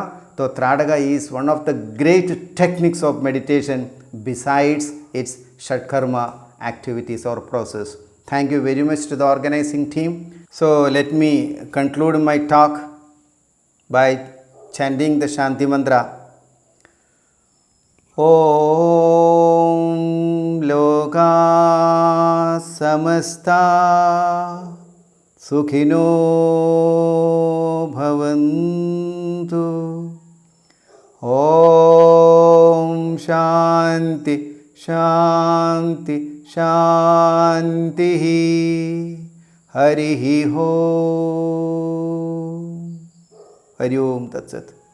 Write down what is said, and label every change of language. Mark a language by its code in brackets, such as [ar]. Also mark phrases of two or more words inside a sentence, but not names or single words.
[en] So Tradaga is one of the great techniques of meditation besides its Shatkarma activities or process. Thank you very much to the organizing team. So let me conclude my talk by chanting the Shanti Mantra. [sa] ॐ लोकाः समस्ताः सुखिनो भवन्तु. ॐ शान्तिः शान्तिः शान्तिः. हरि ॐ। हरि ॐ तत्सत्.